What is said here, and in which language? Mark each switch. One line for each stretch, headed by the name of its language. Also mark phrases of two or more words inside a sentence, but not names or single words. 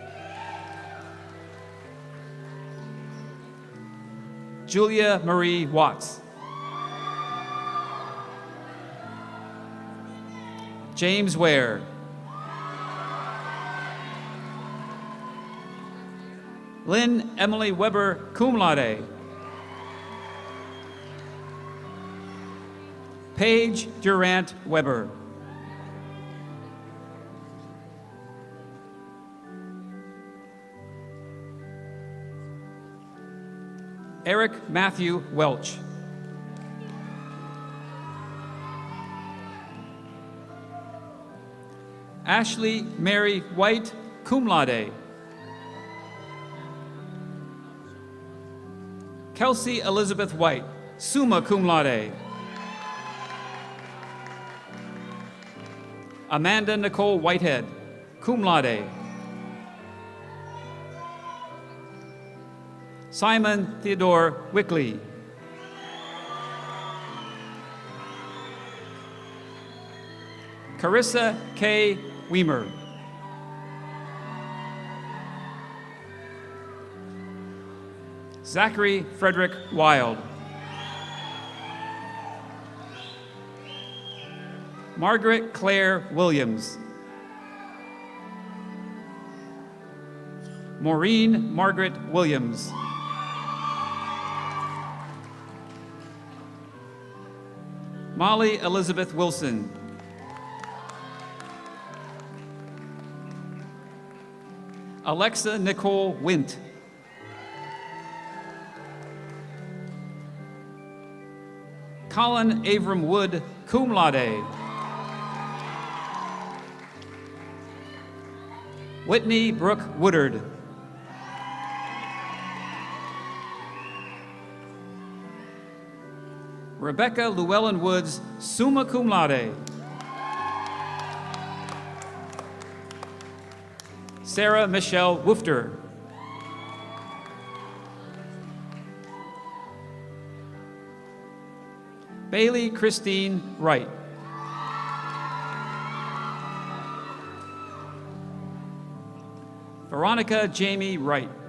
English: Julia Marie Watts. James Ware. Lynn Emily Weber,
Latin: cum laude.
English: Paige Durant Weber. Eric Matthew Welch. Ashley Mary White,
Latin: cum laude.
English: Kelsey Elizabeth White,
Latin: summa cum laude.
English: Amanda Nicole Whitehead,
Latin: cum laude.
English: Simon Theodore Wickley. Carissa K. Weimer. Zachary Frederick Wild. Margaret Claire Williams. Maureen Margaret Williams. Molly Elizabeth Wilson. Alexa Nicole Wint. Colin Avram Wood,
Latin: cum laude.
English: Whitney Brooke Woodard. Rebecca Llewellyn Woods,
Latin: summa cum laude.
English: Sarah Michelle Woofter. Bailey Christine Wright. Veronica Jamie Wright.